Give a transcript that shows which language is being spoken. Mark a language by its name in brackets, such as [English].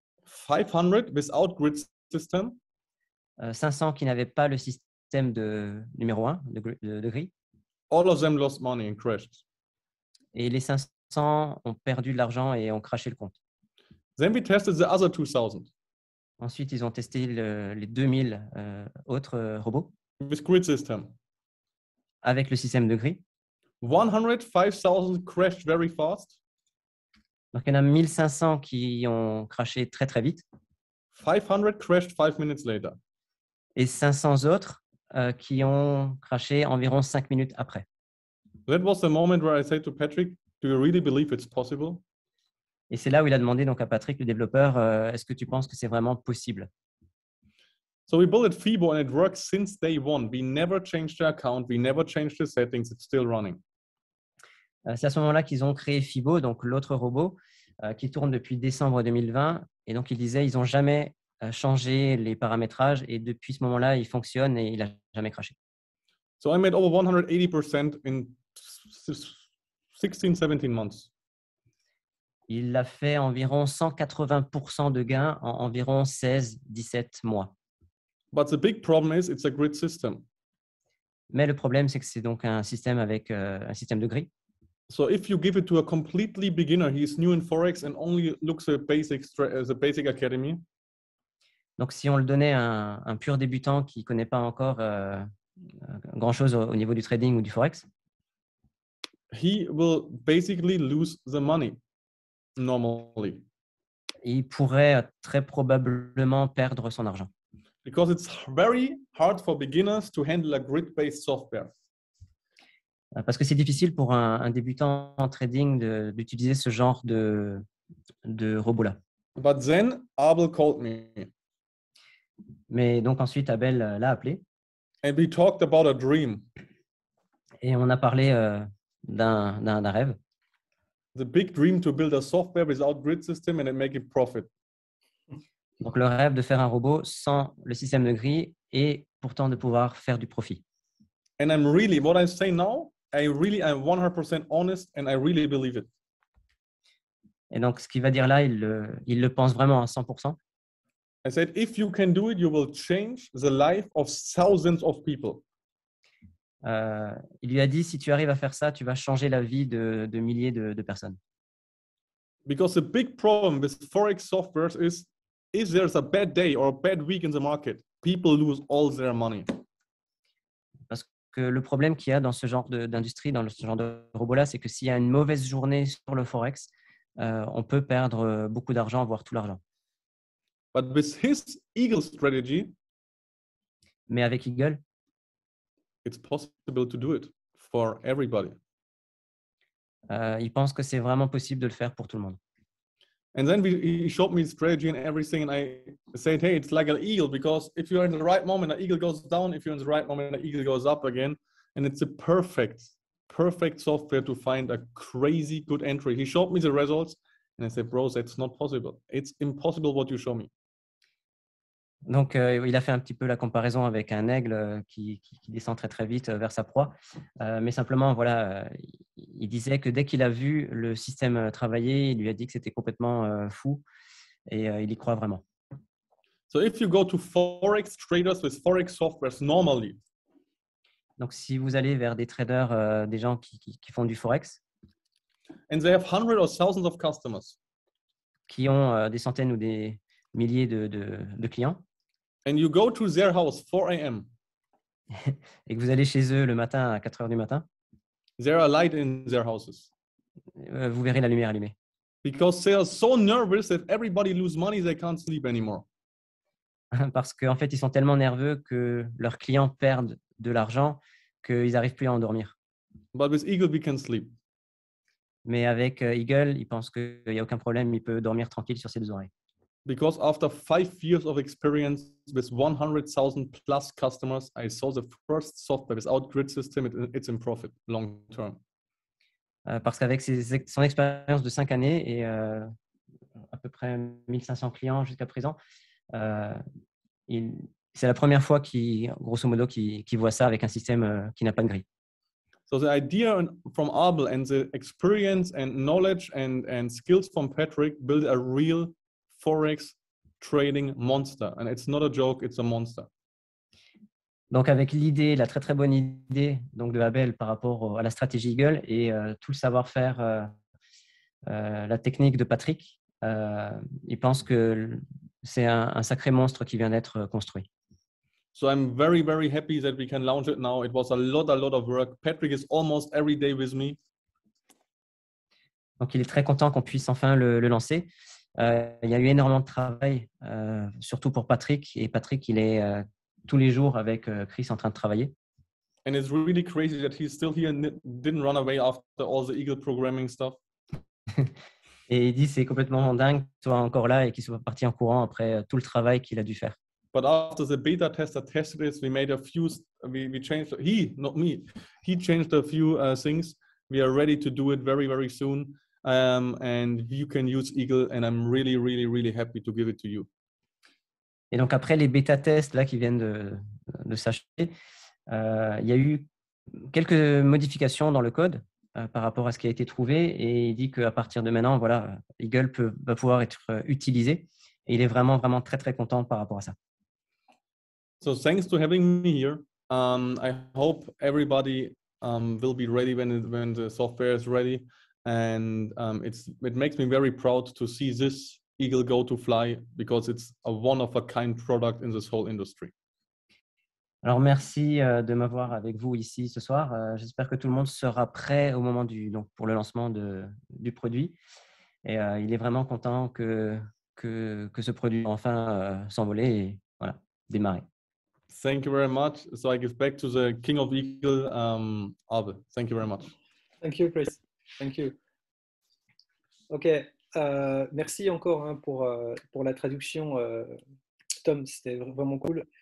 [English] 500 without grid system. [French] 500 qui n'avaient pas le système numéro 1 de grille. [English] All of them lost money and crashed. [French] Et les 500 ont perdu de l'argent et ont crashé le compte. [English] Then we tested the other 2000. [French] Ensuite, ils ont testé les 2000 autres robots [English] with grid system. [French] Avec le système de grille. [English] 105,000 crashed very fast. [French] Donc, il y en a 1500 qui ont crashé très, très vite. [English] 500 crashed 5 minutes later. [French] Et 500 autres qui ont crashé environ 5 minutes après. [English] That was the moment where I said to Patrick, do you really believe it's possible? [French] Et c'est là où il a demandé donc à Patrick, le développeur, est-ce que tu penses que c'est vraiment possible? [English] So we built Fibo and it works since day one. We never changed the account. We never changed the settings. It's still running. [French] C'est à ce moment-là qu'ils ont créé Fibo, donc l'autre robot, qui tourne depuis décembre 2020. Et donc, ils disaient, ils n'ont jamais changé les paramétrages. Et depuis ce moment-là, il fonctionne et il n'a jamais crashé. [English] So I made over 180% in 16, 17 months. [French] Il a fait environ 180% de gains en environ 16-17 mois. [English] But the big problem is it's a grid system. [French] Mais le problème, c'est que c'est donc un système avec un système de grille. [English] So if you give it to a completely beginner, he's new in Forex and only looks at the basic academy, [French] Donc, si on le donnait à un pur débutant qui ne connaît pas encore grand-chose au niveau du trading ou du Forex, [English] he will basically lose the money normally [French] il pourrait très probablement perdre son argent. [English] because it's very hard for beginners to handle a grid-based software. [French] Parce que c'est difficile pour un débutant en trading d'utiliser ce genre de robot-là. [English] But then Abel called me [French] Mais donc ensuite, Abel l'a appelé [English] and we talked about a dream. [French] et on a parlé d'un rêve. [English] The big dream to build a software without grid system and then make it profit. [French] Donc le rêve de faire un robot sans le système de grille et pourtant de pouvoir faire du profit. [English] And I'm really, what I say now, I'm 100% honest and I really believe it. [French] Et donc ce qu'il va dire là, il le pense vraiment à 100%. [English] I said, if you can do it, you will change the life of thousands of people. [French] Il lui a dit, si tu arrives à faire ça, tu vas changer la vie de milliers de personnes. [English] Because the big problem with Forex softwares is if there's a bad day or a bad week in the market, people lose all their money. [French] Parce que le problème qu'il y a dans ce genre d'industrie, dans ce genre de robot-là, c'est que s'il y a une mauvaise journée sur le Forex, on peut perdre beaucoup d'argent, voire tout l'argent. [English] But with his Eagle strategy, [French] Mais avec Eagle, [English] it's possible to do it for everybody. [French] il pense que c'est vraiment possible de le faire pour tout le monde. [English] And then he showed me strategy and everything, and I said, hey, it's like an eagle, because if you're in the right moment, the eagle goes down. If you're in the right moment, the eagle goes up again. And it's a perfect software to find a crazy good entry. He showed me the results, and I said, bro, that's not possible. It's impossible what you show me. [French] Donc, il a fait un petit peu la comparaison avec un aigle qui descend très, très vite vers sa proie. Mais simplement, voilà, il disait que dès qu'il a vu le système travailler, il lui a dit que c'était complètement fou et il y croit vraiment. [English] So if you go to Forex traders with Forex softwares normally, [French] donc, si vous allez vers des traders, des gens qui font du Forex, [English] and they have hundreds or thousands of customers, [French] qui ont des centaines ou des milliers de clients, [English] and you go to their house 4 a.m., [French] et que vous allez chez eux le matin à 4 heures du matin, [English] there are light in their houses. [French] Vous verrez la lumière allumée. [English] Because they are so nervous that everybody lose money, they can't sleep anymore. [French] Parce qu'en fait, ils sont tellement nerveux que leurs clients perdent de l'argent qu'ils n'arrivent plus à endormir. [English] But with Eagle, we can sleep. [French] Mais avec Eagle, il pense qu'il n'y a aucun problème, il peut dormir tranquille sur ses deux oreilles. [English] Because after 5 years of experience with 100,000 plus customers, I saw the first software without grid system, it's in profit long term. [French] Parce qu'avec son expérience de 5 années et à peu près 1500 clients jusqu'à présent, c'est la première fois grosso modo, qu'il voit ça avec un système qui n'a pas de grille. [English] So the idea from Abel and the experience and knowledge and skills from Patrick build a real Forex trading monster. And it's not a joke, it's a monster. [French] Donc avec l'idée, la très très bonne idée donc de Abel par rapport à la stratégie Eagle et tout le savoir-faire, la technique de Patrick, il pense que c'est un sacré monstre qui vient d'être construit. [English] So I'm very, very happy that we can launch it now. It was a lot of work. Patrick is almost every day with me. [French] Donc il est très content qu'on puisse enfin le lancer. Il y a eu énormément de travail, surtout pour Patrick. Et Patrick, il est tous les jours avec Chris en train de travailler. [English] And it's really crazy that he's still here and didn't run away after all the Eagle programming stuff. [French] Et il dit c'est complètement dingue qu'il soit encore là et qu'il soit parti en courant après tout le travail qu'il a dû faire. [English] But after the beta tester tested it, we made a few, we changed, not me, he changed a few things. We are ready to do it very, very soon. And you can use Eagle, and I'm really, really, really happy to give it to you. [French] Et donc après les bêta tests là qui viennent de s'acheter, il y a eu quelques modifications dans le code. par rapport à ce qui a été trouvé et il dit qu'à partir de maintenant, voilà, Eagle va pouvoir être utilisé et il est vraiment, vraiment très, très content par rapport à ça. [English] So thanks to having me here. I hope everybody will be ready when the software is ready. And it makes me very proud to see this Eagle Go to Fly because it's a one-of-a-kind product in this whole industry. [French] Alors, merci de m'avoir avec vous ici ce soir. J'espère que tout le monde sera prêt au moment pour le lancement du produit. Et il est vraiment content que ce produit enfin s'envoler et voilà, démarrer. [English] Thank you very much. So I give back to the King of Eagle, Abe. Thank you very much. Thank you, Chris. Thank you. [French] Ok, merci encore hein, pour la traduction, Tom, c'était vraiment cool.